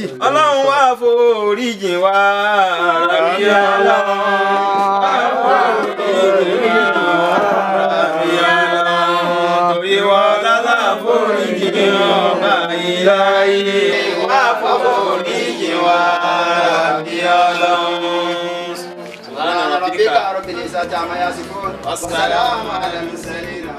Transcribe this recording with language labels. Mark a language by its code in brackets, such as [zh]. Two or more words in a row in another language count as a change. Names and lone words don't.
[yo] ọlọ́run wá foríjì wá rábí ọlọ́run torí wọ́n lálá foríjì ọba ìláyé wá foríjì wá rábí ọlọ́run. [ar] ربك رب العزة عما يصفون والسلام على المرسلين